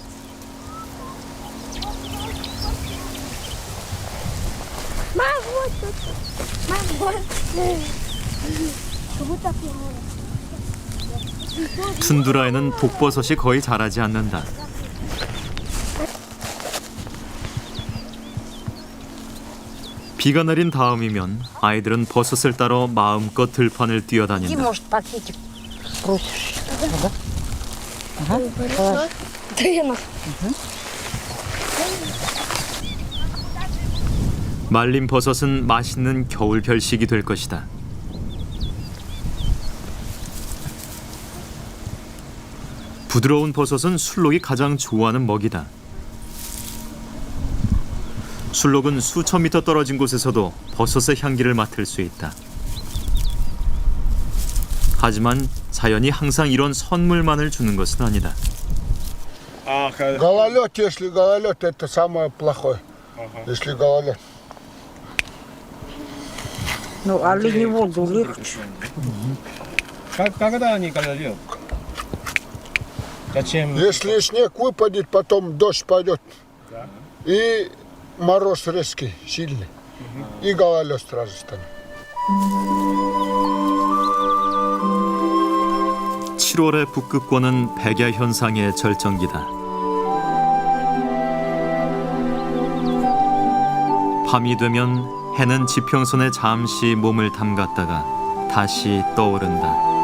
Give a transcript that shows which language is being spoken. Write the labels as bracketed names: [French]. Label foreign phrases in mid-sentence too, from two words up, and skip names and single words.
[Korean] 툰드라에는 독버섯이 거의 자라지 않는다. 비가 내린 다음이면 아이들은 버섯을 따러 마음껏 들판을 뛰어다닌다. [Russian] Может, пакетик спросишь? Ага. Ага. [Korean] 말린 버섯은 맛있는 겨울 별식이 될 것이다. 부드러운 버섯은 술록이 가장 좋아하는 먹이다. 술록은 수천 미터 떨어진 곳에서도 버섯의 향기를 맡을 수 있다. 하지만 자연이 항상 이런 선물만을 주는 것은 아니다. [Russian] Гололед, если гололед, это самое плохое. Если гололед. Ну, оленеводу легче. Когда они гололед? Зачем? Если снег выпадет, потом дождь пойдет. И мороз резкий, сильный. И гололед сразу станет. [Korean] 7월의 북극권은 백야 현상의 절정기다. 밤이 되면 해는 지평선에 잠시 몸을 담갔다가 다시 떠오른다.